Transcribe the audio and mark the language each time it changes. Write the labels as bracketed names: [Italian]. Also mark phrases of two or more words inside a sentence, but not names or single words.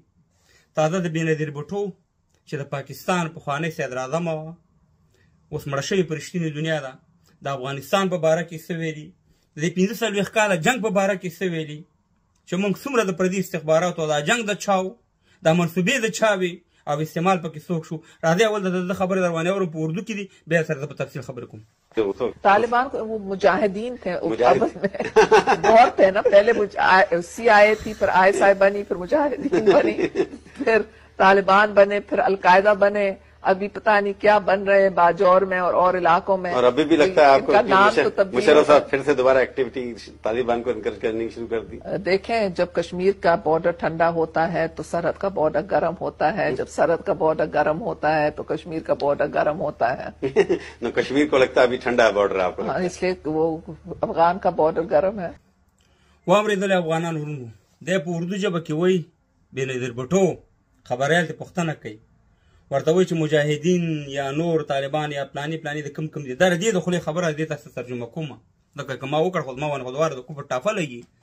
[Pashto] تازه د بېنظیر بوټو چې د پاکستان پخوانی صدراعظمه وه، اوس مړه شوې په رښتینې دنیا ده، د افغانستان په باره کې څه ویلي، د دې 15 کاله جنګ په باره کې څه ویلي، چې موږ څومره د پردي استخباراتو دا جنګ د چا و، دا منصوبې د چا وي او استعمال پکې څوک شو. راځئ اول د خبرې در باندې اورم په اردو کې دي، بیا سره زه په تفصیل خبرې کوم. [Urdu] طالبان وہ مجاہدین تھے بہت تھے نا، پہلے CIA تھی، پھر ISI بنی، پھر مجاہدین بنی، پھر طالبان بنے، پھر القاعدہ بنے، ابھی پتا نہیں کیا بن رہے ہیں باجوڑ میں اور علاقوں میں. اور ابھی بھی لگتا ہے آپ کو कि مشرف صاحب پھر سے دوبارہ ایکٹیویٹی طالبان کو انکریج کرنی شروع کر دی? دیکھیں، جب کشمیر کا بارڈر ٹھنڈا ہوتا ہے تو سرحد کا بارڈر گرم ہوتا ہے، جب سرحد کا بارڈر گرم ہوتا ہے تو کشمیر کا بارڈر گرم ہوتا ہے. نہ کشمیر کو لگتا ہے ابھی ٹھنڈا ہے بارڈر آپ کو? ہاں، اس لیے وہ افغان کا بارڈر گرم ہے. [Pashto] واورېدل افغانان ورونو، دی په اردو ژبه کې وایي بېنظیر بوټو خبریال ته پوښتنه کوي، ورته وایي چې مجاهدین یا نور طالبان یا پلاني د کم دي. دا د دې د خولې خبره دې تاسو ترجمه کومه، ځکه که ما وکړ خو زما ونه خودواره د کفر ټافه لګي.